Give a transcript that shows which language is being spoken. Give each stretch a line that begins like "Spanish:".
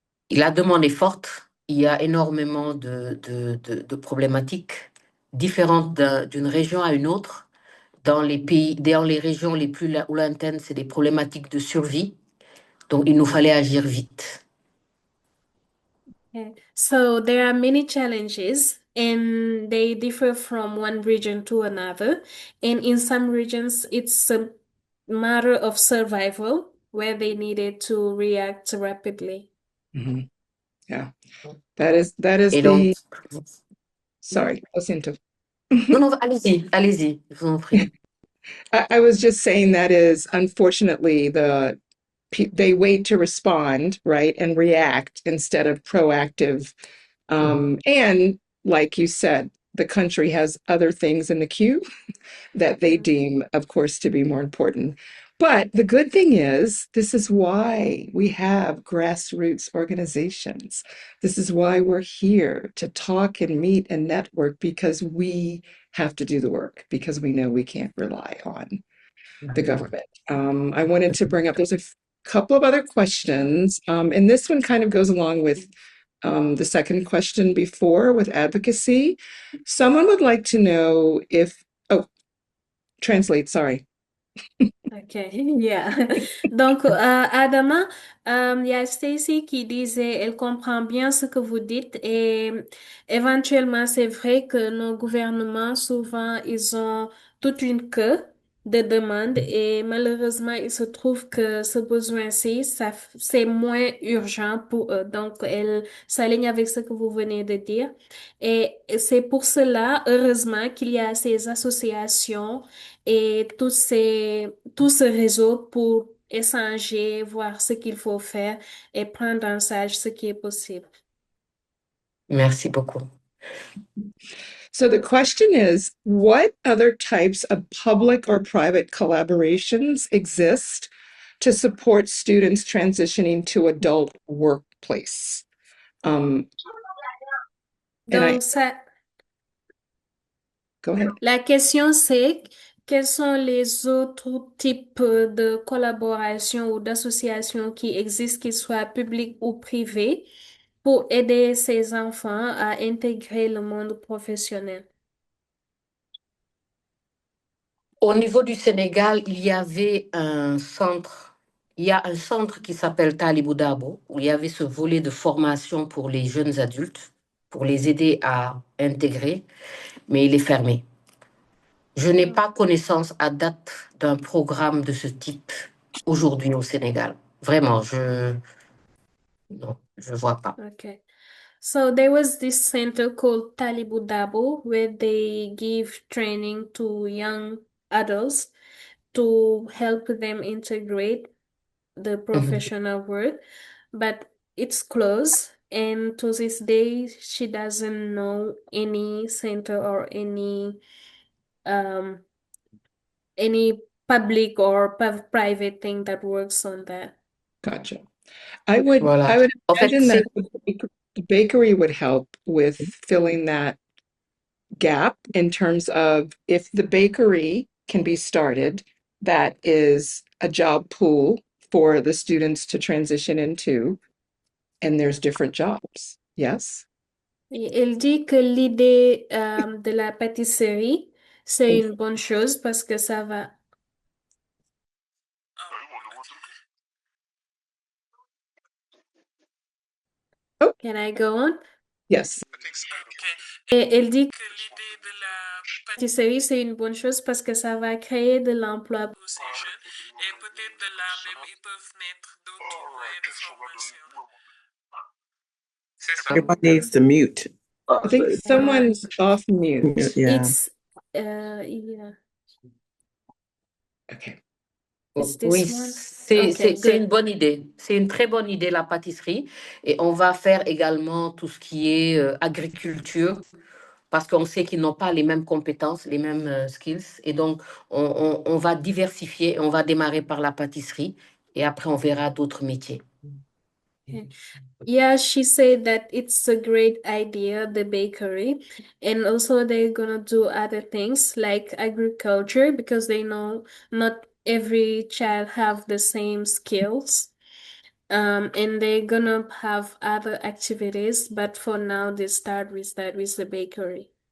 French: La demande est forte, il y a énormément de problématiques différentes d'une région à une autre. Dans les pays, dans les régions les plus lointaines, c'est des problématiques de survie. Donc il nous fallait agir vite.
English: Okay. So there are many challenges and they differ from one region to another. And in some regions, it's a matter of survival where they needed to react rapidly. Mhm. Yeah, that is
French: Et donc,
English: sorry,
Spanish: lo siento.
French: non, non, allez-y, je vous en prie.
English: I was just saying that is unfortunately they wait to respond, right, and react instead of proactive. And like you said, the country has other things in the queue that they deem, of course, to be more important. But the good thing is, this is why we have grassroots organizations. This is why we're here to talk and meet and network because we have to do the work because we know we can't rely on the government. I wanted to bring up, there's a couple of other questions, and this one kind of goes along with the second question before with advocacy. Someone would like to know if, oh, translate, sorry. Ok, yeah.
French: Donc, Adama, il y a Stacy qui disait, elle comprend bien ce que vous dites et éventuellement, c'est vrai que nos gouvernements, souvent, ils ont toute une queue de demandes et malheureusement, il se trouve que ce besoin-ci, c'est moins urgent pour eux. Donc, elle s'aligne avec ce que vous venez de dire. Et c'est pour cela, heureusement, qu'il y a ces associations et tout ce réseau pour échanger, voir ce qu'il faut faire et prendre en charge ce qui est possible. Merci beaucoup.
English: So the question is, what other types of public or private collaborations exist to support students transitioning to adult workplace? And
French: Donc, ça,
English: go ahead.
French: la question c'est, quels sont les autres types de collaborations ou d'associations qui existent, qu'ils soient publics ou privés, pour aider ces enfants à intégrer le monde professionnel? Au niveau du Sénégal, il y avait un centre. Il y a un centre qui s'appelle 𝒊𝒏𝒂 où il y avait ce volet de formation pour les jeunes adultes, pour les aider à intégrer, mais il est fermé. Je n'ai pas connaissance à date d'un programme de ce type aujourd'hui au Sénégal. Vraiment, non, je vois pas.
English: Okay. So there was this center called Talibu Dabo where they give training to young adults to help them integrate the Mhm. professional world, but it's closed. And to this day, she doesn't know any center or um any public or private thing that works on that. Gotcha. I
French: Voilà.
English: would
French: En fait,
English: imagine that
French: c'est
English: the bakery would help with filling that gap in terms of if the bakery can be started, that is a job pool for the students to transition into, and there's different jobs. Yes?
French: Et elle dit que l'idée de la pâtisserie, c'est une bonne chose parce que ça va.
English: Oh, Can I go on? yes.
French: Et elle dit que l'idée de la pâtisserie, c'est une bonne chose parce que ça va créer de l'emploi pour ces jeunes et peut-être de là même, ils peuvent mettre d'autres moyens de formation. C'est ça.
English: Everyone needs to mute. I think someone's off mute. Yeah. Yeah. Okay. It's
French: Oui,
English: this one.
French: c'est
English: Okay,
French: c'est une
English: good.
French: bonne idée. C'est une très bonne idée, la pâtisserie. Et on va faire également tout ce qui est agriculture, parce qu'on sait qu'ils n'ont pas les mêmes compétences, les mêmes skills. Et donc, on va diversifier. On va démarrer par la pâtisserie et après, on verra d'autres métiers.
English: Okay. Yeah, she said that it's a great idea, the bakery. And also they're gonna do other things like agriculture because they know not every child have the same skills. And they're gonna have other activities, but for now they start with the bakery.